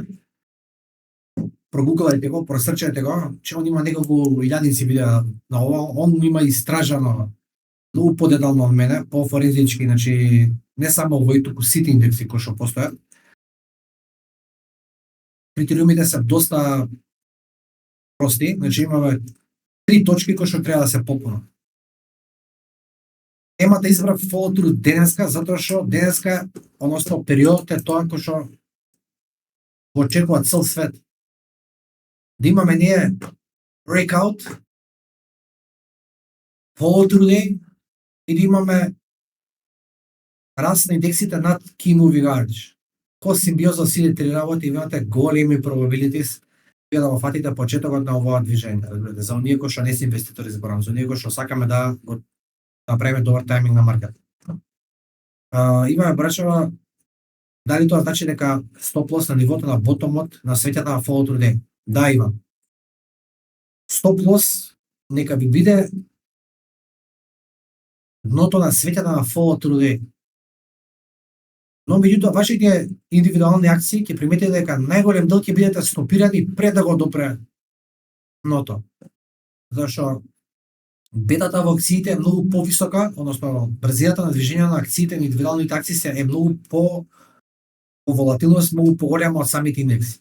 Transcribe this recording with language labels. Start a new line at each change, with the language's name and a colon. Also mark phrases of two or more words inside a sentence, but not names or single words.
Macedonian: Прогуглајте го, просрчајте го, че он има неколку илјадници видеа на ова, он има истражано многу подетално од мене, по-форензички, значи не само овој туку сите индекси кои што постојат. Критериумите се доста прости, значи имаме 3 точки кои што треба да се попунат. Темата избрав
English: follow through
Macedonian: денеска, затоа што денеска, односно периодот е тоа кој што го очекува цел свет. Да имаме ние breakout,
English: follow through day
Macedonian: и да имаме раст на индексите над
English: key moving average.
Macedonian: Ко симбиоза сите три работи имате големи probabilities вие да го фатите почетокот на овоа движење, разбирате, за оние кои што не се инвеститори, зборам, за оние кои што сакаме да го направиме добар тајминг на маркет. Имаме брачава, дали тоа значи дека
English: stop loss
Macedonian: на нивото на ботомот на свеќата на
English: follow through day?
Macedonian: Да, има.
English: Stop loss
Macedonian: нека ви биде дното на свеќата на
English: follow through day.
Macedonian: Но меѓутоа вашите индивидуални акции ќе приметите дека најголем дел ќе бидете стопирани пред да го допре дното. Зашто бетата во акциите е многу повисока, односно брзината на движење на акциите, на индивидуалните акции е многу по волатилност, многу поголема од самите индекси.